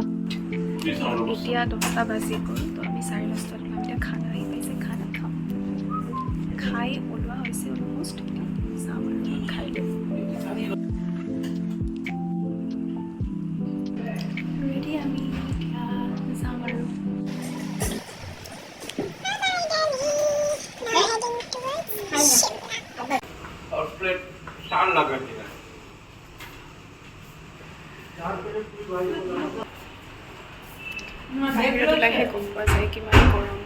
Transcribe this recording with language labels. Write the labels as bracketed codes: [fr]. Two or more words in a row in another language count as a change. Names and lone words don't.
[as] এতিয়া 10টা বাজি গ'ল, তো আমি 10:30 আমি এতিয়া খানা আহি পাইছে, খানা খাম। খাই ওলোৱা হৈছে অলমষ্ট, যাম আৰু খাই ৰেডি আমি এতিয়া যাম আৰু। [hi] और प्लेट 4 लगेगा। 4 प्लेट की भाई [as] বাহিৰত ওলাইহে গম পোৱা যায় কিমান গৰম।